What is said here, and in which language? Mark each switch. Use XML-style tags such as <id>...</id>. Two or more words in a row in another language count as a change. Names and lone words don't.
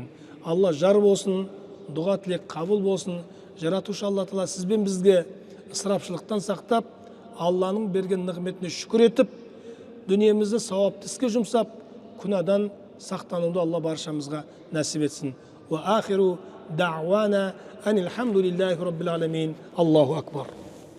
<kk>Алла жар болсын, дұға тілек қабыл болсын. Жаратушы Алла Тағала сізбен бізге ысырапшылықтан сақтап, Алланың берген нығметіне шүкір етіп, дүниемізді сауапты іске жұмсап, күнәдан сақтануды Алла баршамызға нәсіп етсін.</kk> <ar>وآخر دعوانا أن الحمد لله رب العالمين. الله أكبر.</ar>